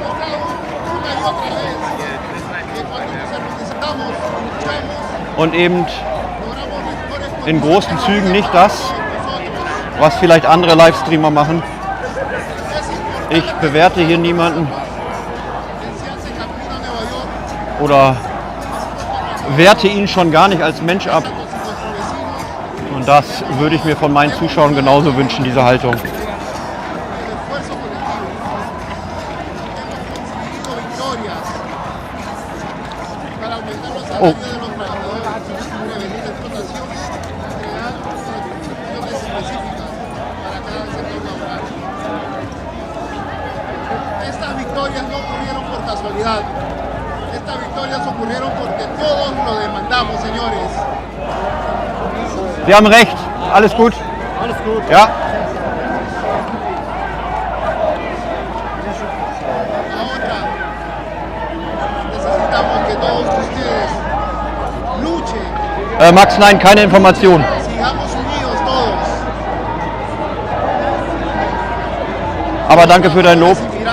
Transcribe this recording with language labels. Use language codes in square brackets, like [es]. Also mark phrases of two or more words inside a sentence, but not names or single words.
[de] Und eben in großen Zügen nicht das, was vielleicht andere Livestreamer machen. Ich bewerte hier niemanden oder werte ihn schon gar nicht als Mensch ab. Und das würde ich mir von meinen Zuschauern genauso wünschen, diese Haltung. Oh. [es] Estas victorias no ocurrieron por casualidad. Estas victorias ocurrieron porque todos lo demandamos, señores. [de] Sie haben recht. Alles gut? Alles gut. Ja. [es] Necesitamos que todos ustedes luchen. [de] Max, nein, keine Information. [es] Sigamos unidos todos. [de] Aber danke für dein Lob.